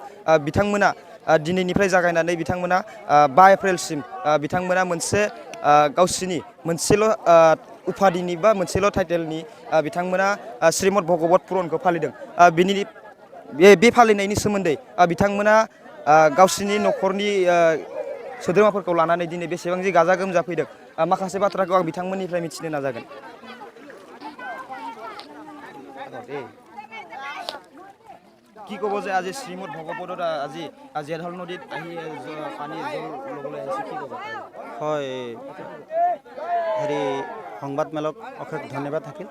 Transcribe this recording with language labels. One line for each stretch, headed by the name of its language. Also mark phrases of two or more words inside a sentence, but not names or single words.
Bodo: बिथांमोना दिनैनिफ्राय जागायनानै बिथांमोना 5 एप्रिलसिम बिथांमोना मोनसे गावसिनि मोनसेल' उपाधिनि बा मोनसेल' टाइटेलनि बिथांमोना श्रीमद भगवत पुराणखौ फालिदों। बे फालिनायनि सोमोन्दै बिथांमोना गावसिनि न'खरनि सोद्रोमाफोरखौ लानानै दिनै बेसेबां जि गाजा गोमजा फैदों माखासे बाथ्राखौ आं बिथांमोननिफ्राय मिथिनो नाजागोन।
Assamese: কি ক'ব যে আজি শ্ৰীমদ ভগৱতত আজি জেধল নদীত আহি পানী জল ল'বলৈ আহিছে, কি ক'ব? হয়, হেৰি সংবাদমেলক অশেষ ধন্যবাদ থাকিল।